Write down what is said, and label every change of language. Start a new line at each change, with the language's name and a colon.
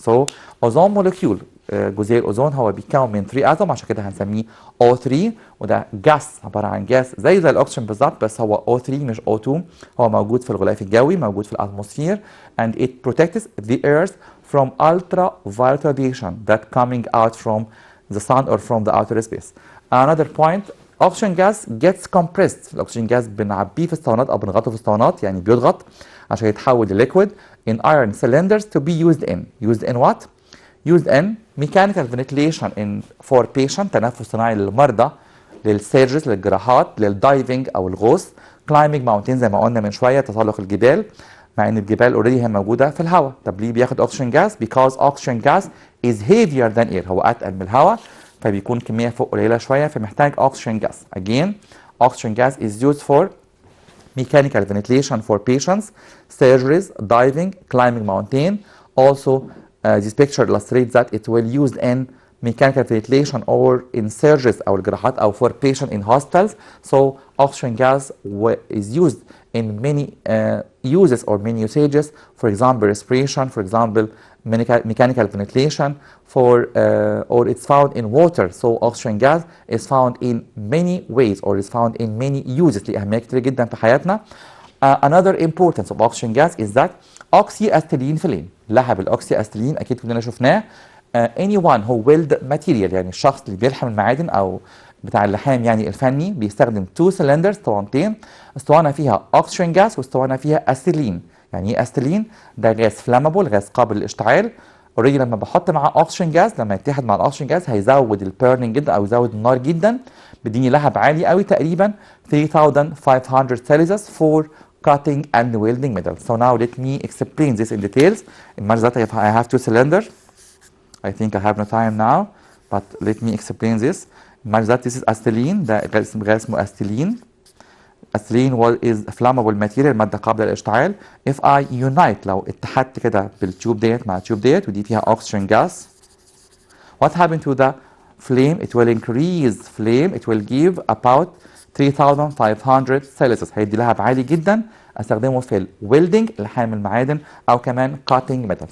English: So ozone molecule
Arabic: جزيء الاوزون هو بيتكون من 3 اتوم، عشان كده هنسميه O3. وده جاس عباره عن جاس زي الاكسجين بالظبط، بس هو O3 مش O2. هو موجود في الغلاف الجوي، موجود في الاتموسفير
English: and it protects the earth from ultraviolet radiation that coming out from the sun or from the outer space. Another point oxygen gas gets compressed.
Arabic: الاكسجين جاز بنعبيه في اسطوانات او بنغطه في اسطوانات، يعني بيضغط عشان يتحول لليكويد
English: in iron cylinders to be used in what? used in mechanical ventilation for patient
Arabic: تنفس صناعي للمرضى، للسيرجرز للجراحات، للدايفنج او الغوص،
English: climbing mountains
Arabic: زي ما قلنا من شويه تسلق الجبال، مع ان الجبال اوريدي هي موجوده في الهواء. طب ليه بياخد oxygen gas؟
English: because oxygen gas is heavier than air.
Arabic: هو اتقل من الهواء فبيكون كميه فوق قليله شويه فمحتاج oxygen gas.
English: Again oxygen gas is used for mechanical ventilation for patients, surgeries, diving, climbing mountain. Also this picture illustrates that it will used in mechanical ventilation or in surgeries
Arabic: أو الجراحات أو
English: for patient in hospitals. So oxygen gas is used in many uses or many usages. For example, respiration. For example, mechanical ventilation. Or it's found in water. So oxygen gas is found in many ways or is found in many uses.
Arabic: ليه أهمية كتير جدا في حياتنا.
English: Another importance of oxygen gas is that oxyacetylene flame.
Arabic: لهب الاوكسي اكيد كلنا شفناه.
English: anyone who weld material
Arabic: يعني الشخص اللي بيلحم المعادن او بتاع اللحام يعني الفني بيستخدم 2 cylinders اسطوانتين، اسطوانه فيها oxygen gas واسطوانه فيها اسيلين. يعني ايه اسيلين؟ ده غاز فلامبل، غاز قابل للاشتعال. اوريدي لما بحط معاه اوكسجين جاز، لما يتحد مع الاوكسجين جاز هيزود البيرنينج جدا او يزود النار جدا، بيديني لهب عالي قوي تقريبا 3500 سيلسيوس
English: for cutting and welding metal. So now let me explain this in details. Imagine that I have 2 cylinders. I think I have no time now, but let me explain this. Imagine that this is acetylene.
Arabic: ده غاز اسمه acetylene.
English: Acetylene is flammable material،
Arabic: مادة قابلة للاشتعال.
English: If I unite
Arabic: لو اتحدت كده بالتيوب ديت مع التيوب ديت ودي فيها oxygen gas.
English: What happened to the flame? It will increase flame. It will give about 3500 Celsius.
Arabic: هيدي لهب عالي جدا استخدمه في الويلدنج لحام المعادن او كمان
English: cutting metal.